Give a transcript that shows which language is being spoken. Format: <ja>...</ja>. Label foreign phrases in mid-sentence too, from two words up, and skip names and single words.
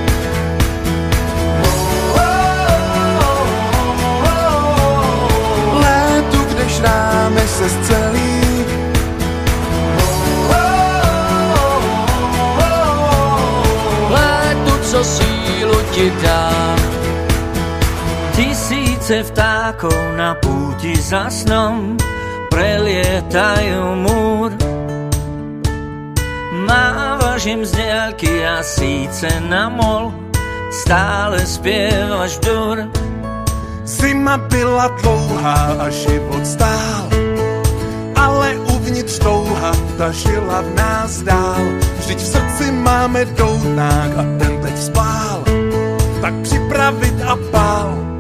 <cs>Létu, kde šrámy se zcelí. Létu, co sílu ti dá.</cs> <sk>Tisíce vtákov na púti za snom prelietajú múr. Mávaš im z diaľky a síce na mol stále spievaš dur.</sk> <cs>Zima byla dlouhá a život stál, ale uvnitř touha ta žila v nás dál. Vždyť v srdci máme doutnák a ten teď spál, tak připravit a pál.</cs>